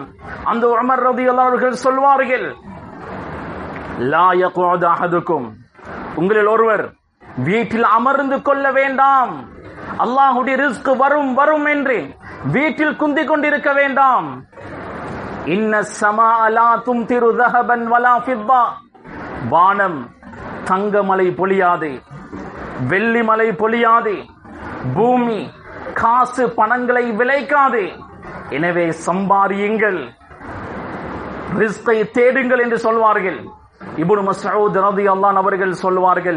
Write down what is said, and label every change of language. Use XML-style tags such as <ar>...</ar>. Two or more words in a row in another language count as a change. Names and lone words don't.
<ta>அந்த உமர் ரலியல்லாஹு அவர்கள் சொல்வார்கள்,</ta> <ar>لا يقعد أحدكم,</ar> <ta>உங்களில் ஒருவர் வீட்டில் அமர்ந்து கொள்ள வேண்டாம். அல்லாஹ்வுடைய ரிஸ்க் வரும் வரும் என்று வீட்டில் குந்திக் கொண்டிருக்க வேண்டாம்.</ta> <ar>إن السماء لا تمطر ذهبا ولا فضة,</ar> <ta>வானம் தங்கமலை பொழியாது, வெள்ளி மலை பொழியாது, பூமி காசு பணங்களை விளைக்காது. எனவே சம்பாரியுங்கள், ரிஸ்கை தேடுங்கள் என்று சொல்வார்கள். இப்னு மஸ்ஊத் ரலியல்லாஹு அன்ஹு அவர்கள் சொல்வார்கள்.</ta>